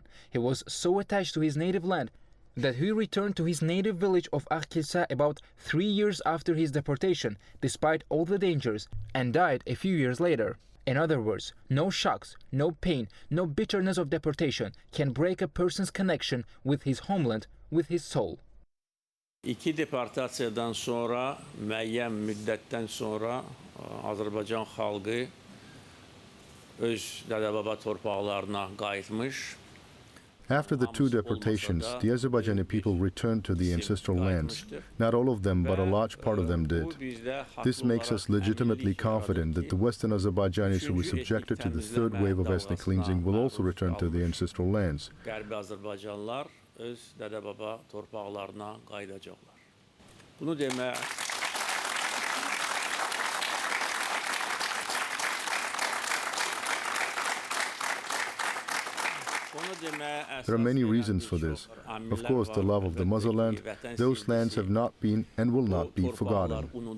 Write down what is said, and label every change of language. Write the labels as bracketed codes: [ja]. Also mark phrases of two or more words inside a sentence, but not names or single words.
[en] He was so attached to his native land that he returned to his native village of Akhilsa about 3 years after his deportation, despite all the dangers, and died a few years later. In other words, no shocks, no pain, no bitterness of deportation can break a person's connection with his homeland, with his soul. [az] 2 deportasiyadan sonra, müəyyən müddətdən sonra Azərbaycan xalqı öz dədə-baba torpaqlarına qayıtmış. [en] After the 2 deportations, the Azerbaijani people returned to the ancestral lands. Not all of them, but a large part of them did. This makes us legitimately confident that the Western Azerbaijanis who were subjected to the 3rd wave of ethnic cleansing will also return to the ancestral lands. [az] Qərbi Azərbaycanlılar öz dədə-baba torpaqlarına qayıdacaqlar. Bunu demək [en] There are many reasons for this. Of course, the love of the motherland, those lands have not been and will not be forgotten.